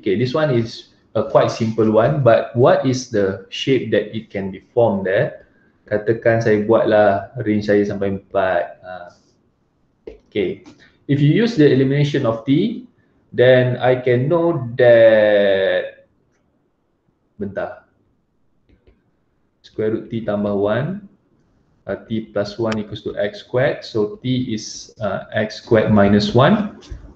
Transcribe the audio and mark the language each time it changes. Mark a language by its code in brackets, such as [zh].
[en] Okay, this one is a quite simple one, but what is the shape that it can be formed there? [ms] Katakan saya buatlah range saya sampai 4. [en] Okay, if you use the elimination of t, then I can know that, [ms] bentar, [en] square root t [ms] tambah [en] 1, t plus 1 equals to x squared. So t is x squared minus 1.